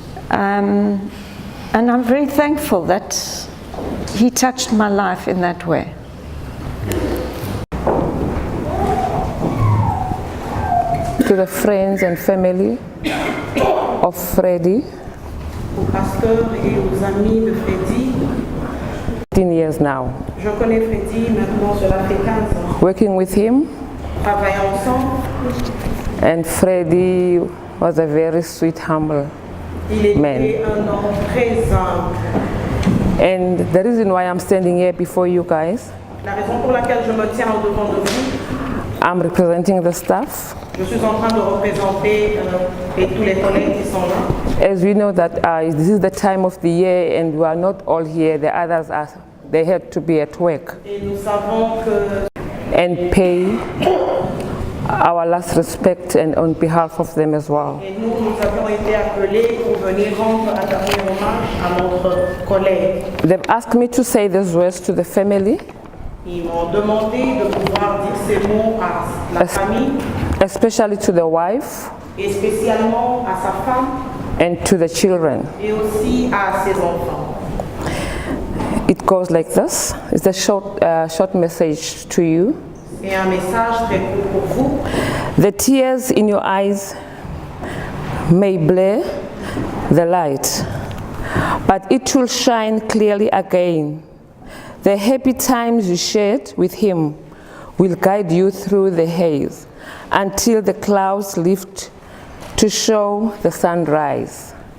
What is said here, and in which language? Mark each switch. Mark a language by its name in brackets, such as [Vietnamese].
[English] And I'm very thankful that he touched my life in that way. To the friends and family of Freddie, [French] Aux pasteurs et aux amis de Freddy. [English] 15 years now. [French] Je connais Freddy maintenant, cela fait 15 ans. [English] Working with him, [French] Travaillons ensemble. [English] and Freddie was a very sweet, humble [French] Il était [English] man. [French] un homme très humble. [English] And the reason why I'm standing here before you guys, [French] La raison pour laquelle je me tiens au devant de vous, [English] I'm representing the staff. [French] je suis en train de représenter et tous les collègues qui sont là. [English] As we know that this is the time of the year and we are not all here, the others they had to be at work [French] Et nous savons que [English] and pay our last respect and on behalf of them as well. [French] et nous avons été appelés pour venir rendre un dernier hommage à notre collègue. [English] They've asked me to say these words to the family, [French] Ils m'ont demandé de pouvoir dire ces mots à la famille [English] especially to the wife [French] et spécialement à sa femme [English] and to the children. [French] et aussi à ses enfants. [English] It goes like this. It's a short message to you. [French] C'est un message très court pour vous. [English] The tears in your eyes may blur the light, but it will shine clearly again. The happy times you shared with him will guide you through the haze until the clouds lift to show the sunrise.